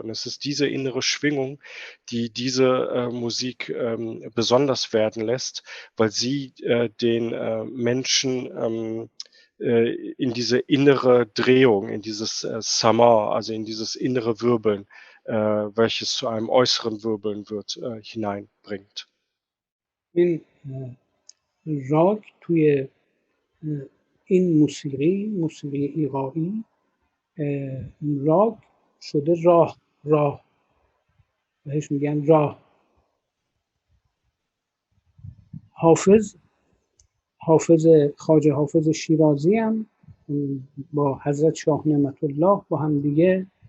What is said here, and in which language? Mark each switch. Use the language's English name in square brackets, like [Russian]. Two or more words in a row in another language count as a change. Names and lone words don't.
[German] Und es ist diese innere Schwingung, die diese Musik besonders werden lässt, weil sie den Menschen in diese innere Drehung, in dieses Sama, also in dieses innere Wirbeln, welches zu einem äußeren Wirbeln wird, hineinbringt. [Persian] این راگ توی این موسیقی ایقاعی راگ شده راه بهش میگن راه. خواجه حافظ شیرازی هم با حضرت شاه نعمت الله با هم دیگه